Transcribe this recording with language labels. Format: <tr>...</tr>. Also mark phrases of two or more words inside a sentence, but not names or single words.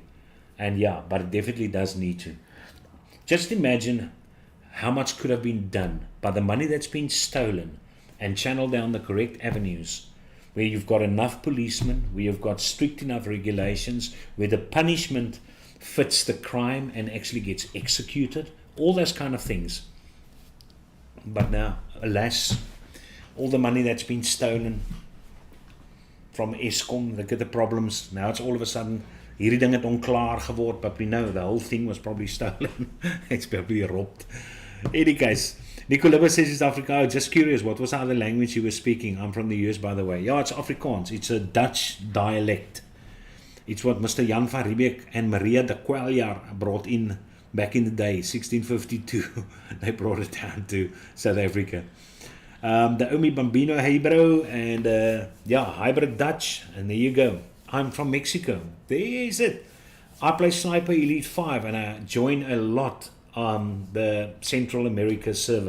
<en>And yeah, but it definitely does need to. Just imagine how much could have been done by the money that's been stolen and channeled down the correct avenues, where you've got enough policemen, where you've got strict enough regulations, where the punishment fits the crime and actually gets executed, all those kind of things. But now, alas, all the money that's been stolen from Eskom, look at the problems. Now it's all of a sudden,</en> <af>hierdie ding het onklaar geword,</af> <en>but we know the whole thing was probably stolen. It's probably robbed. Any case, Nicolibus says it's Africa. Just curious, what was the other language you were speaking? I'm from the US, by the way. Yeah, it's Afrikaans. It's a Dutch dialect. It's what Mr. Jan van Riebeeck and Maria de Kweljaar brought in back in the day, 1652. They brought it down to South Africa. The Omi Bambino Hebrew and hybrid Dutch. And there you go. I'm from Mexico. There's it. I play Sniper Elite 5 and I join a lot on the Central America server.</en>